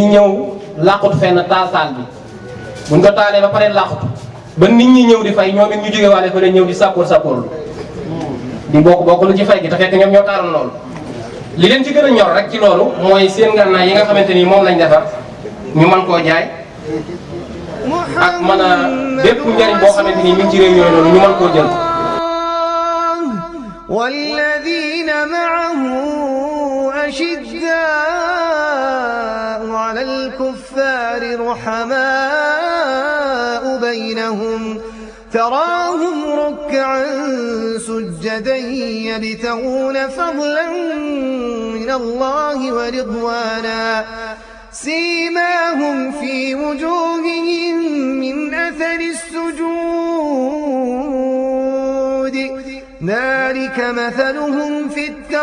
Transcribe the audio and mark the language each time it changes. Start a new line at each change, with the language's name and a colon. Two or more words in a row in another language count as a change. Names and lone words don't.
Wolof: ñëw làqutu fenn taal bi buñ ko taalee ba pare làqutu ba nit ñi ñëw di fay ñoom it ñu jóge waale fa ñëw di sàppoor di bokk lu ci fay gi te fekk ñoom ñoo taaloon loolu li leen ci gën a ñor rek ci loolu mooy seen ngànnaay yi nga xamante ni moom lañ defar ñu mën koo jaay ak mën a bépp njariñ boo xamante ni mi ngi ci réew yooyu noonu ñu mën koo jël.
Arabic: والذين معه أشداء على الكفار رحماء بينهم تراهم ركعا سجدا يبتغون فضلا من الله ورضوانا سيماهم في وجوههم من أثر السجود ذلك مثلهم في